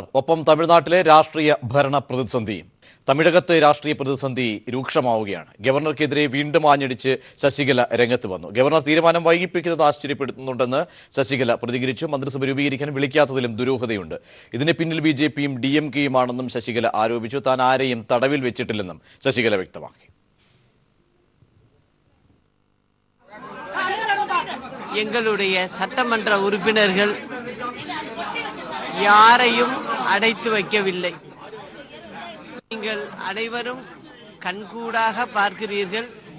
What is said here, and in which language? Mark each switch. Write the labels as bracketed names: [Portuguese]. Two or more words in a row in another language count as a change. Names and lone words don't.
[Malayalam] ഒപ്പം തമിഴ്നാട്ടിലെ രാഷ്ട്രീയ ഭരണ പ്രതിസന്ധി. തമിഴകത്ത് രാഷ്ട്രീയ പ്രതിസന്ധി രൂക്ഷമാവുകയാണ്. ഗവർണർക്കെതിരെ വീണ്ടും ആഞ്ഞടിച്ച് ശശികല രംഗത്ത് വന്നു. ഗവർണർ തീരുമാനം വൈകിപ്പിക്കുന്നത് ആശ്ചര്യപ്പെടുത്തുന്നുണ്ടെന്ന് ശശികല പ്രതികരിച്ചു. മന്ത്രിസഭ രൂപീകരിക്കാൻ വിളിക്കാത്തതിലും ദുരൂഹതയുണ്ട്. ഇതിന് പിന്നിൽ BJP-യും DMK-യുമാണെന്നും ശശികല ആരോപിച്ചു. താൻ ആരെയും തടവിൽ വെച്ചിട്ടില്ലെന്നും ശശികല വ്യക്തമാക്കി. [Tamil] எங்களுடைய சட்டமன்ற உறுப்பினர்கள் யாரையும் அடைத்து வைக்கவில்லை. நீங்கள் அனைவரும் கண்கூடாக பார்க்கிறீர்கள்.